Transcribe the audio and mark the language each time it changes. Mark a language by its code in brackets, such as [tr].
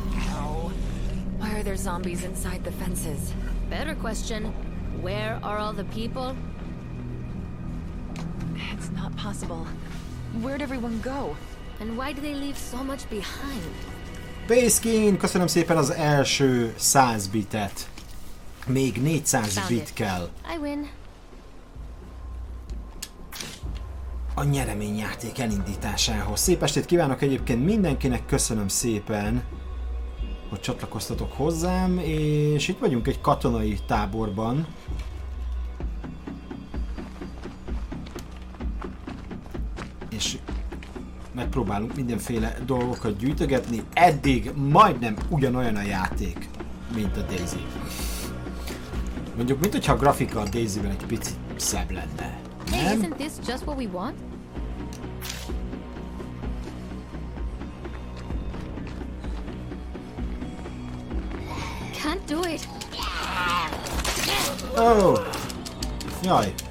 [en] No. Why are there zombies inside the fences? Better question, where are all the people? It's not possible. Where'd everyone go? And why do they leave so much behind? [hu] Basekin, köszönöm szépen az első 100 bitet. Még 400 bit kell. [en] I win. [hu] A nyereményjáték elindításához. Szép estét kívánok egyébként mindenkinek, köszönöm szépen, hogy csatlakoztatok hozzám, és itt vagyunk egy katonai táborban. És megpróbálunk mindenféle dolgokat gyűjtögetni. Eddig majdnem ugyanolyan a játék, mint a DayZ. Mondjuk, mintha a grafika a DayZ-ben egy picit szebb lenne. [en] Hey, isn't this just what we want? Can't do it. Oh. Jaj.